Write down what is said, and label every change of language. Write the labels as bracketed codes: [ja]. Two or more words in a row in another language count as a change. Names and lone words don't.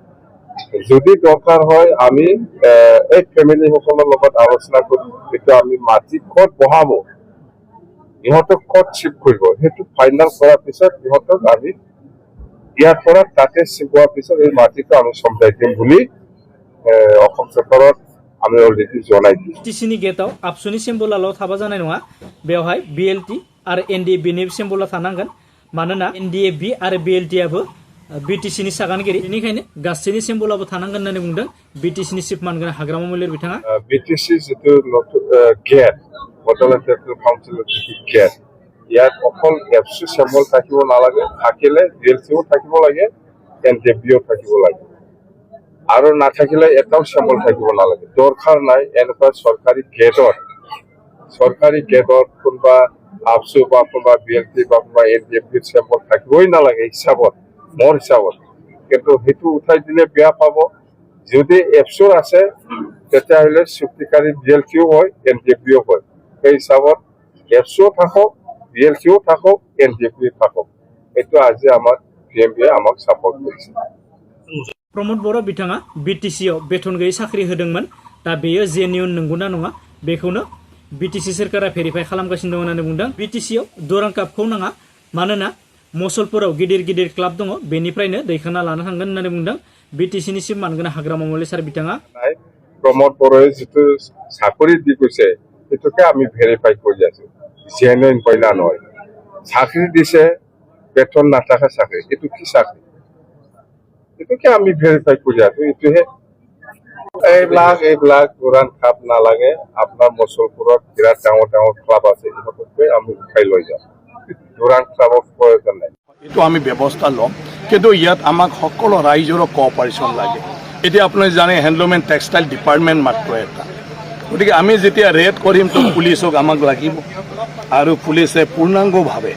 [as] যদি দৰকাৰ হয় আমি এই ফেমিলিসকলৰ লগত আলোচনা কৰি এতিয়া আমি মাটি ক'ত বহাব ইহঁতক ক'ত চিফ্ট কৰিব সেইটো ফাইনেল কৰাৰ পিছত ইহঁতক আমি ইয়াৰ পৰা তাতে চিফ্ট হোৱাৰ পিছত এই মাটিটো আমি চম্ভাই দিম বুলি অসম চৰকাৰত আমি অলৰেডি জনাই দিম। [brx] बिटिसिनि गेटआव आबसुनि सिम्बलाल' थाबा जानाय नङा। बेवहाय BLT आरो NDFBनि सिम्बला थानांगोन। मानोना NDFB आरो BLTआबो बिटिसिनि सागानगिरि बेनिखायनो गासैनि सिम्बलाबो थानांगोन होननानै बुंदों बिटिसिनि चिफ मानगोनां हाग्रामा महिलारि बिथाङा। बिटिसि जिथु गेट बड'लेण्ड टेरिट'रियेल काउन्सिলৰ जिथु गेट [as] ইয়াত অকল এফচি চিম্বল থাকিব নালাগে, থাকিলে BLTও থাকিব লাগে, NDFBও থাকিব লাগে আৰু নাথাকিলে এটাও চিম্বল থাকিব নালাগে। দৰকাৰ নাই এনেকুৱা চৰকাৰী গেটত কোনোবা আফচু বা কোনোবা BLT বা কোনোবা NDFBৰ চিম্বল থাকিবই নালাগে হিচাপত মোৰ হিচাপত। কিন্তু সেইটো উঠাই দিলে বেয়া পাব। যদি এফচুৰ আছে তেতিয়াহ'লে চুক্তিকাৰী BLTও হয় NDFBও হয়। সেই হিচাপত এফচুও থাকক BLTও থাকক NDFBও থাকক। এইটো আজি আমাৰ PMBয়ে আমাক সাপোর্ট কৰিছে। [brx] प्रमद बर' बिथाङा बिटिसिआव बेथन गैयै साख्रि होदोंमोन। दा बेयो जेन्युइन नंगौना नङा बेखौनो बिटिसि सोरखारा भेरिफाइ खालामगासिनो दं होननानै बुंदों। बिटिसिआव दुरां कापखौ नाङा मानोना मसलपुराव गिदिर गिदिर क्लाब दङ बेनिफ्रायनो दैखांना लानो थांगोन होननानै बुंदों बिटिसिनि चिफ मानगोनां हाग्रामा महिलारि सार बिथाङा। [as] प्रमद बर'ए जिथु চাকৰি দি গৈছে সেইটোকে আমি ভেৰিফাই কৰি আছো। জেনুইন পয়লা নয় চাকরি দিছে বেতন নাথাকা চাকরি এইটো কি চাকৰি এইটোকে আমি ভেৰিফাই কৰি আছো এইটোহে এইবিলাক উৰাণ খাপ নালাগে আপোনাৰ মুছলপুৰত বিৰাট ডাঙৰ ডাঙৰ ক্লাব আছে ইহঁতকে আমি উঠাই লৈ যাম উৰাণ ক্লাবৰ প্ৰয়োজন নাই এইটো আমি ব্যৱস্থা ল'ম কিন্তু ইয়াত আমাক সকলো ৰাইজৰো কোঅপাৰেশ্যন লাগে এতিয়া আপুনি জানে [en] handloom and textile department [as] মাত্ৰ এটা গতিকে আমি যেতিয়া ৰেড কৰিম তো পুলিচক আমাক লাগিব আৰু পুলিচে পূৰ্ণাংগভাৱে